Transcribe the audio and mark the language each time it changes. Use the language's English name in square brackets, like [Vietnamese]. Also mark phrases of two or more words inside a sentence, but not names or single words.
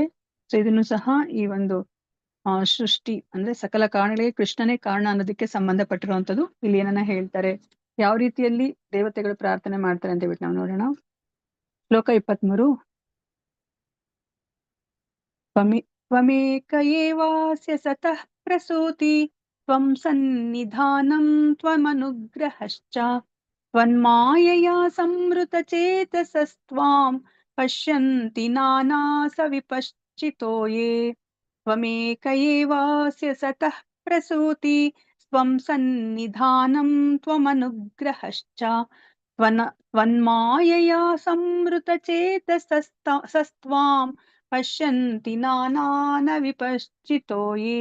[Kannada] ಸೊ ಇದನ್ನು ಸಹ ಈ ಒಂದು ಸೃಷ್ಟಿ ಅಂದ್ರೆ ಸಕಲ ಕಾರಣಗಳಿಗೆ ಕೃಷ್ಣನೇ ಕಾರಣ ಅನ್ನೋದಕ್ಕೆ ಸಂಬಂಧಪಟ್ಟಿರುವಂತದ್ದು. ಇಲ್ಲಿ ಏನನ್ನ ಹೇಳ್ತಾರೆ, ಯಾವ ರೀತಿಯಲ್ಲಿ ದೇವತೆಗಳು ಪ್ರಾರ್ಥನೆ ಮಾಡ್ತಾರೆ ಅಂತ ಹೇಳ್ಬಿಟ್ಟು ನಾವು ನೋಡೋಣ. [Sanskrit] ಶ್ಲೋಕ 23. ತ್ವಮೇಕ ಏವಾಸ್ಯ ಸತಃ ಪ್ರಸೂತಿ ತ್ವಂ ಸನ್ನಿಧಾನಂ ತ್ವಮನುಗ್ರಹಶ್ಚ ತ್ವನ್ಮಾಯಯಾ ಸಂವೃತ ಚೇತಸಸ್ತ್ವಾಂ ಪಶ್ಯಂತಿ ನಾನಾ ಸವಿಪಶ್ಚಿತೋ ಯೇ. ತ್ವಮೇಕ ಏವಾಸ್ಯ ಸತಃ ಪ್ರಸೂತಿ ತ್ವಂ ಸನ್ನಿಧಾನಂ ತ್ವಮನುಗ್ರಹಶ್ಚ ತ್ವನ್ಮಾಯಯಾ ಸಂವೃತ ಚೇತಸಸ್ತ್ವಾಂ ಪಶ್ಯಂತಿ ನಾನಾನ ವಿಪಶ್ಚಿತೋ ಯೇ.